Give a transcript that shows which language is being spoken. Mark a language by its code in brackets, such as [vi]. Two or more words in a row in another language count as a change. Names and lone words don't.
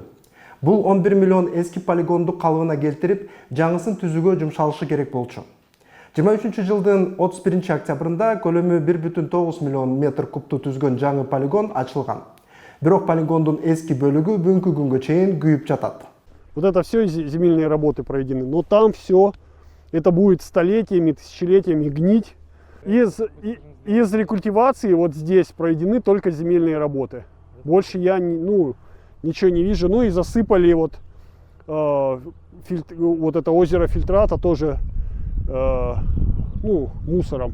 [ky] Бул 11 миллион эски полигонду калыбына келтирип, жаңысын түзүүгө жумшалышы керек болчу. 23-жылдын 31 октябрында көлөмү 1,9 миллион метр кубту түзгөн жаңы полигон ачылган. Бирок полигондун эски бөлүгү бүгүнкү күнгө чейин күйүп жатат. [ru] Вот это все земельные работы проведены, но там все это будет столетиями, тысячелетиями гнить. Из рекультивации вот здесь проведены только земельные работы. Больше я ничего не вижу. Ну и засыпали вот это озеро фильтрата тоже мусором.